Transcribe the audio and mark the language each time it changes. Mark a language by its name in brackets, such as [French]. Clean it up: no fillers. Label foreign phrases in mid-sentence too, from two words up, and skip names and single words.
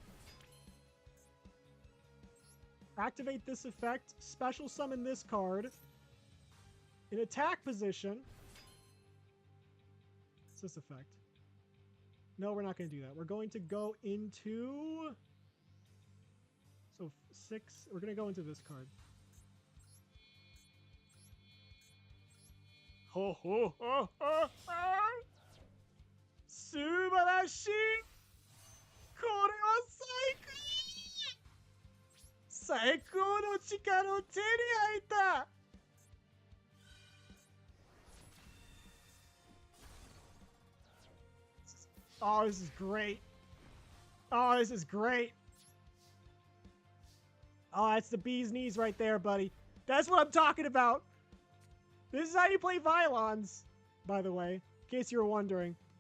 [English] Activate this effect. Special summon this card. In attack position. What's this effect? No, we're not going to do that. We're going to go into... So 6. We're going to go into this card. Ho ho ho ho ho! [Japanese] 素晴らし！これは最高! 最高の力を手に入った! [English] Oh, this is great. Oh, this is great. Oh, that's the bee's knees right there, buddy. That's what I'm talking about. This is how you play Vylons, by the way, in case you were wondering.